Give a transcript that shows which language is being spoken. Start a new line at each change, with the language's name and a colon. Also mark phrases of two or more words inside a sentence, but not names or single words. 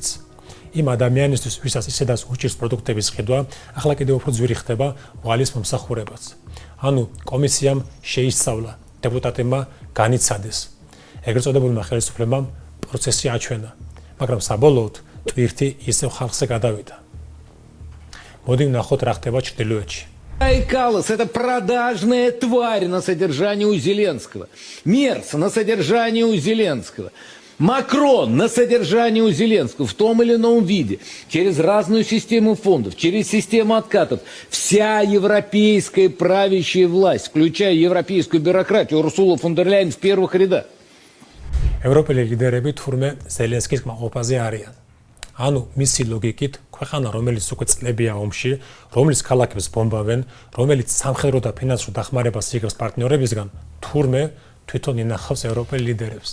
Georgian: იმ ადამიანისთვის, ვისაც ისედაც უჭირს პროდუქტების ყიდვა, ახლა კიდევ უფრო ძვირი ხდება ვალის მომსახურებაც. ანუ კომისიამ შეისწავლა, დეპუტატებმა განიცადეს. ეგრეთ წოდებულმა ხელისუფლებამ პროცესი აჩვენა, მაგრამ საბოლოოდ ტვირთი ისევ ხალხზე გადავიდა. მოდი ვნახოთ რა ხდება ჩრდილოეთში.
Russian: Байкалос – это продажная тварь на содержании у Зеленского. Мерц на содержании у Зеленского. Макрон на содержании у Зеленского в том или ином виде. Через разную систему фондов, через систему откатов. Вся европейская правящая власть, включая европейскую бюрократию, Урсула фон дер Ляйен в первых рядах.
Georgian: ევროპელი ლიდერები თურმე ზელენსკის კმაყოფაზე არიან. ანუ მისი ლოგიკით, ქვეყანა, რომელიც უკვე წლებია ომში, რომლის ქალაქებს ბომბავენ, რომელიც სამხედრო და ფინანსურ დახმარებას იღებს პარტნიორებისგან, თურმე თვითონ ინახავს ევროპელ ლიდერებს.